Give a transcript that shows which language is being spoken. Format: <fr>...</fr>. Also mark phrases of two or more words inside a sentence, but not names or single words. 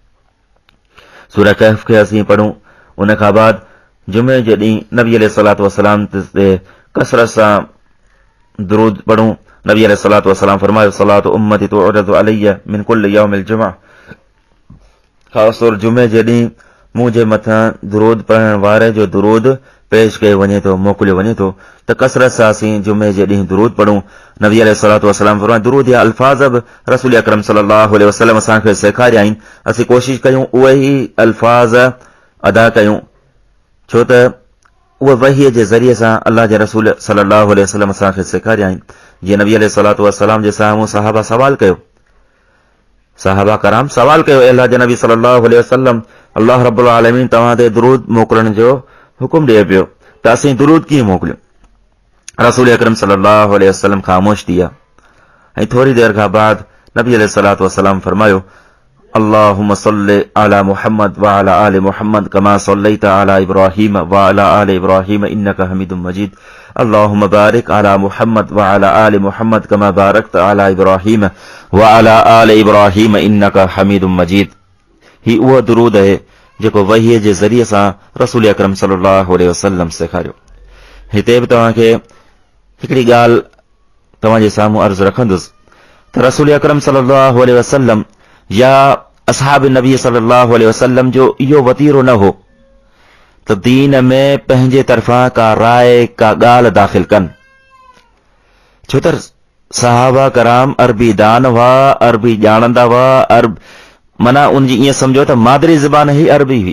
<sd>सूरह कहफ खे असीं पढ़ूं, उन खां बाद जुमे जे ॾींहुं नबी</sd> <ar>عليه الصلاة والسلام</ar> <sd>ते कसरत सां दुरूद पढ़ूं। नबी अलैहिस्सलातु वस्सलाम फरमायो,</sd> <ar>صلاة أمتي تعرض علي من كل يوم الجمعة,</ar> <sd>ख़ासि तौर जुमे जे ॾींहुं मुंहिंजे मथां दुरूद पढ़ण वारे जो दुरूद पेश कयो वञे थो, मोकिलियो वञे थो। त कसरत सां असीं जुमे जे ॾींहुं दुरूद पढ़ूं। नबी</sd> <ar>عليه الصلاة والسلام</ar> <sd>फरमायो, दुरूद या अल्फाज़ बि रसूल अकरम</sd> <ar>صلى الله عليه وسلم</ar> <sd>असांखे सेखारिया आहिनि, असीं कोशिशि कयूं उहे ई अल्फाज़ अदा कयूं, छो त उहे वहीअ जे ज़रिए सां अल्लाह जे रसूल</sd> <ar>صلى الله عليه وسلم</ar> <sd>असांखे सेखारिया आहिनि। जीअं नबी</sd> <ar>عليه الصلاة والسلام</ar> <sd>जे साम्हूं सहाबा सवाल कयो, सहाबा कराम सवाल कयो, अल्लाह जे नबी</sd> <ar>صلى الله عليه وسلم,</ar> <sd>अल्लाह रब्बुल आलमीन तव्हां ते दुरूद मोकिलण जो हुकुम ॾिए पियो, त असीं दुरूद कीअं मोकिलियूं? रसूल अकरम</sd> <ar>صلى الله عليه وسلم</ar> <sd>ख़ामोश थी विया ऐं थोरी देर खां बाद नबी</sd> <ar>عليه الصلاة والسلام</ar> <sd>फरमायो,</sd> <ar>اللهم صل على محمد وعلى آل محمد كما صليت على إبراهيم وعلى آل إبراهيم إنك حميد مجيد، اللهم بارك على محمد وعلى آل محمد كما باركت على إبراهيم وعلى آل إبراهيم إنك حميد مجيد.</ar> <sd>ही उहो दुरूद आहे जेको वहीअ जे ज़रिए सां रसूल अकरम</sd> <ar>صلى الله عليه وسلم</ar> <sd>सेखारियो। हिते बि तव्हांखे हिकिड़ी ॻाल्हि तव्हां जे साम्हूं अर्ज़ु रखंदुसि त रसूल अकरम</sd> <ar>صلى الله عليه وسلم</ar> <sd>या असहाब नबी</sd> <ar>صلى الله عليه وسلم</ar> <sd>जो इहो वतीरो न हो त दीन में पंहिंजे तरफ़ां का राय, का ॻाल्हि दाख़िल कनि, छो त सहाबा कराम अरबी दान हुआ, अरबी ॼाणंदा हुआ, माना उनजी ईअं सम्झो त मादरी ज़बान ई अरबी हुई।</sd>